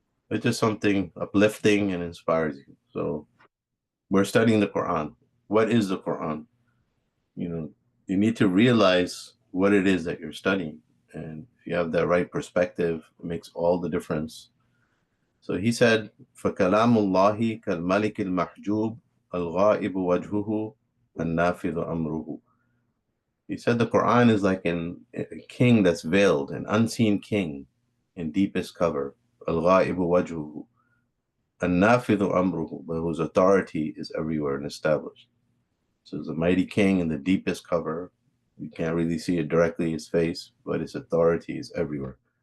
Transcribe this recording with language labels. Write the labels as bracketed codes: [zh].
[en] It's just something uplifting and inspires you. So we're studying the Quran. What is the Quran? You need to realize what it is that you're studying. And if you have that right perspective, it makes all the difference. So he said, [ar] فَكَلَامُ اللَّهِ كَالْمَلِكِ الْمَحْجُوبِ الْغَائِبُ وَجْهُهُ النَّافِذُ أَمْرُهُ. [en] He said the Quran is like a king that's veiled, an unseen king in deepest cover. [ar] الْغَائِبُ وَجْهُهُ النَّافِذُ أَمْرُهُ, [en] but whose authority is everywhere and established. So it's a mighty king in the deepest cover. You can't really see it directly, his face, but his authority is everywhere.